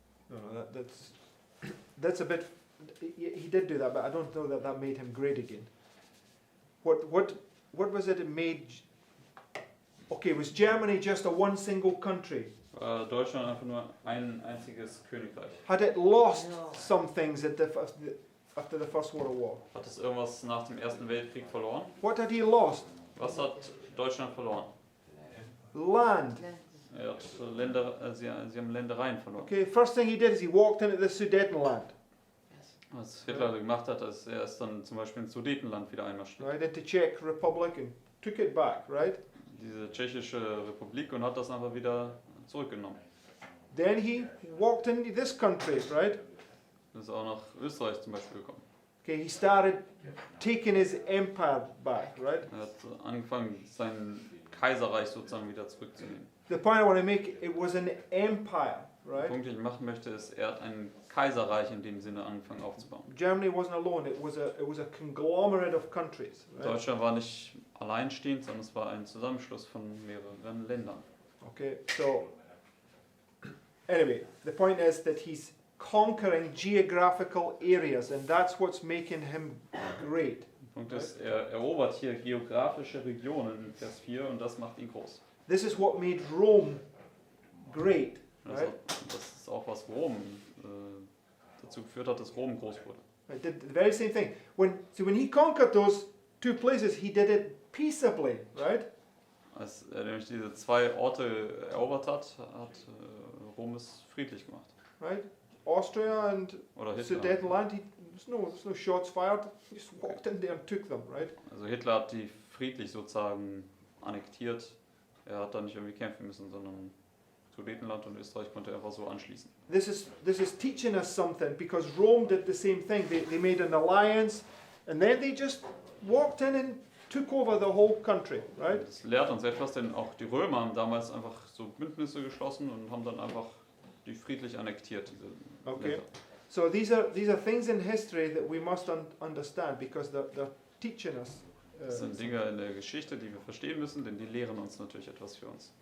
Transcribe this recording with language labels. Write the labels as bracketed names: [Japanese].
[English] No, that's a bit. He did do that, but I don't know that made him great again. What was it? It made. Okay, was Germany just a one single country? [German] War Deutschland einfach nur ein einziges Königreich? [English] Had it lost No. some things after the First World War? [German] Hat es irgendwas nach dem Ersten Weltkrieg verloren? [English] What had he lost? [German] Was hat Deutschland verloren? Land. Er hat sie haben Ländereien verloren. [English] Okay, first thing he did is he walked into the Sudetenland, [German] Was Hitler gemacht hat, ist, er ist dann zum Beispiel ins Sudetenland wieder einmarschiert. [English] right, into Czech Republic and took it back, right? [German] Diese tschechische Republik und hat das einfach wieder zurückgenommen. [English] Then he walked into this country, right? [German] Ist auch nach Österreich zum Beispiel gekommen. [English] Okay, he started taking his empire back, right? [German] Er hat angefangen, sein Kaiserreich sozusagen wieder zurückzunehmen. [English] The point I want to make, it was an empire, [German] Der [English] right? [German] Punkt, den ich machen möchte, ist, er hat ein Kaiserreich in dem Sinne angefangen aufzubauen. [English] Germany wasn't alone, it was a conglomerate of countries, right? [German] Deutschland war nicht alleinstehend, sondern es war ein Zusammenschluss von mehreren Ländern. [English] Okay, so anyway, the point is that he's conquering geographical areas, and that's what's making him great. [German] Der Punkt ist, er erobert hier geografische Regionen in Vers 4 und das macht ihn groß. [English] This is what made Rome great, [German] Und [English] right? [German] das ist auch, was Rom dazu geführt hat, dass Rom groß wurde. [English] It did the very same thing. When he conquered those 2 places, he did it peaceably, right? [German] Als er nämlich diese 2 Orte erobert hat, hat Rom es friedlich gemacht. [English] Right? Austria and [German] Oder Hitler. [English] Sudetenland, there's no shots fired. He just walked in there and took them, right? [German] Also Hitler hat die friedlich sozusagen annektiert. Er hat da nicht irgendwie kämpfen müssen, sondern Sudetenland und Österreich konnte er einfach so anschließen. [English] This is teaching us something because Rome did the same thing. They made an alliance and then they just walked in and took over the whole country, right? [German] Das lehrt uns etwas, denn auch die Römer haben damals einfach so Bündnisse geschlossen und haben dann einfach die friedlich annektiert, diese [English] Okay. [German] Länder. [English] So these are things in history that we must understand because they're teaching us. [German] Das sind Dinge in der Geschichte, die wir verstehen müssen, denn die lehren uns natürlich etwas für uns.